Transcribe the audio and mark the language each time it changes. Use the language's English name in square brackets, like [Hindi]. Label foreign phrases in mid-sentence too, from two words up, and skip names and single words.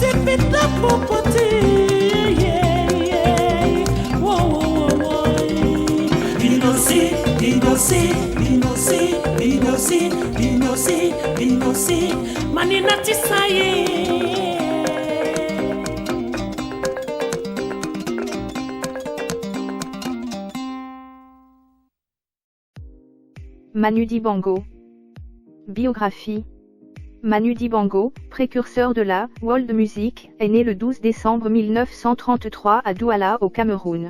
[French] pita popoti. Binosi, binosi, binosi, binosi, binosi, binosi, manina tisaye. Manu Dibango. Biographie. Manu Dibango, précurseur de la world music, est né le 12 décembre 1933 à Douala au Cameroun.